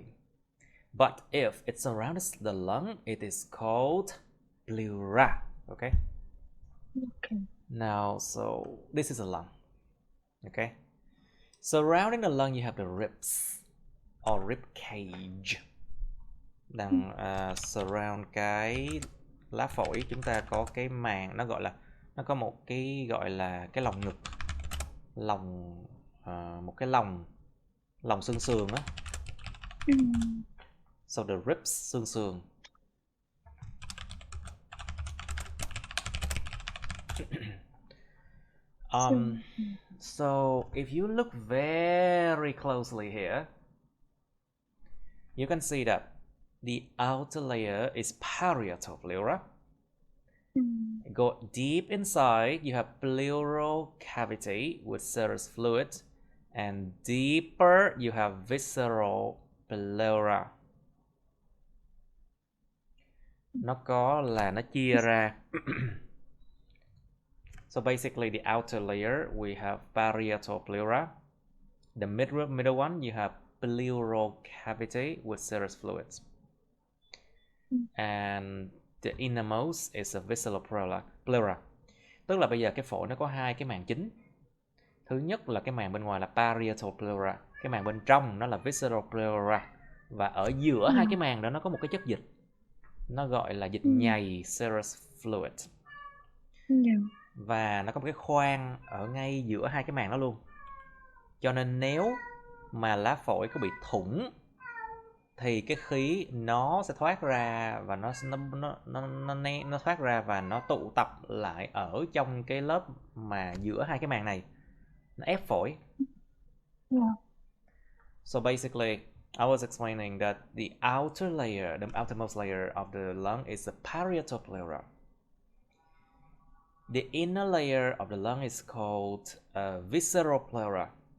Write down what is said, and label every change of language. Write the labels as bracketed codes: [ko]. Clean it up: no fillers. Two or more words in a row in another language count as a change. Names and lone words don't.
[en] But if it surrounds the lung, it is called pleura. Okay? Now, so this is a lung. Okay? Surrounding the lung, you have the ribs or rib cage. [vi] Đằng surround cái lá phổi, chúng ta có cái màng, nó gọi là, nó có một cái gọi là cái lồng ngực, một cái lồng xương sườn á. [en] So the ribs, [vi] xương sườn. [en] So if you look very closely here, you can see that the outer layer is parietal pleura. Go deep inside, you have pleural cavity with serous fluid, and deeper you have visceral pleura. [vi] Nó chia ra. [en] So basically the outer layer we have parietal pleura. The middle one you have pleural cavity with serous fluids. And the innermost is a visceral pleura. [vi] Tức là bây giờ cái phổi nó có hai cái màng chính. Thứ nhất là cái màng bên ngoài là [en] parietal pleura, [vi] cái màng bên trong nó là [en] visceral pleura, [vi] và ở giữa hai cái màng đó nó có một cái chất dịch, nó gọi là dịch nhầy [en] serous fluid. [vi] Và nó có một cái khoang ở ngay giữa hai cái màng đó luôn. Cho nên nếu mà lá phổi có bị thủng thì cái khí nó sẽ thoát ra, và nó thoát ra và nó tụ tập lại ở trong cái lớp mà giữa hai cái màng này, nó ép phổi. [en] So basically I was explaining that the outer layer, the outermost layer of the lung is the parietal pleura. The inner layer of the lung is called visceral pleura.